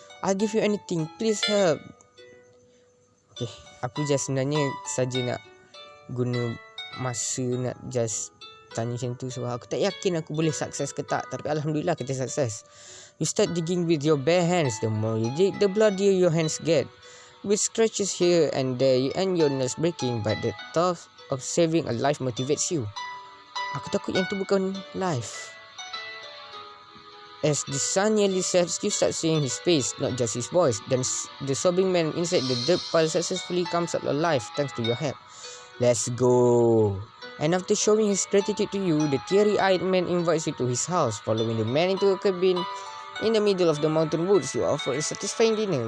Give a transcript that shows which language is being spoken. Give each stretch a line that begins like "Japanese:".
English: I'll give you anything. Please help.
Malay: Okay, aku just sebenarnya saja nak guna masa nak just tanya macam tu sebab aku tak yakin aku boleh sukses ke tak. Tapi Alhamdulillah kita sukses.
English: You start digging with your bare hands. The more you dig, the bloodier your hands get. With scratches here and there, you end your nails breaking. But the thought of saving a life motivates you.
Malay: Aku takut yang tu bukan life.
English: As the sun nearly sets, you start seeing his face, not just his voice. Then the sobbing man inside the dirt pile successfully comes up alive thanks to your help. Let's go. And after showing his gratitude to you, the teary-eyed man invites you to his house. Following the man into a cabin in the middle of the mountain woods, you offer a satisfying dinner.